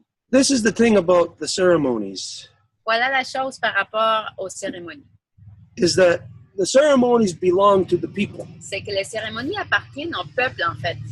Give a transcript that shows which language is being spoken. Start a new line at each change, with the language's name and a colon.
English: this is the thing about the ceremonies,
French: Voilà la chose par rapport aux cérémonies.
English: is that the ceremonies belong to the people.
French: C'est que les cérémonies appartiennent au peuple, en fait.